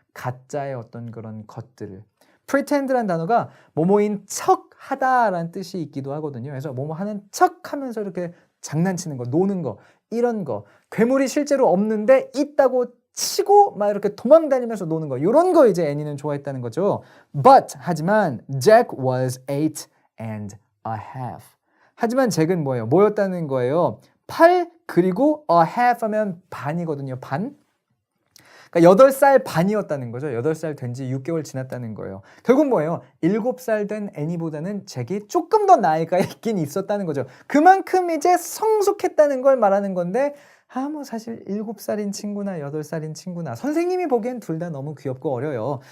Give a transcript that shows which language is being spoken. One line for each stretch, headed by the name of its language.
Korean: 가짜의 어떤 그런 것들을. pretend란 단어가 뭐뭐인 척하다라는 뜻이 있기도 하거든요. 그래서 뭐뭐 하는 척하면서 이렇게 장난치는 거, 노는 거, 이런 거. 괴물이 실제로 없는데 있다고 치고 막 이렇게 도망다니면서 노는 거. 이런 거 이제 애니는 좋아했다는 거죠.
English: But
Korean: 하지만
English: Jack was 8.5.
Korean: 하지만 잭은 뭐예요? 뭐였다는 거예요? 8 그리고
English: a half
Korean: 하면 반이거든요. 반. 그러니까 8살 반이었다는 거죠. 8살 된 지 6개월 지났다는 거예요. 결국 뭐예요? 7살 된 애니보다는 잭이 조금 더 나이가 있긴 있었다는 거죠. 그만큼 이제 성숙했다는 걸 말하는 건데 뭐 사실 7살인 친구나 8살인 친구나 선생님이 보기엔 둘 다 너무 귀엽고 어려요.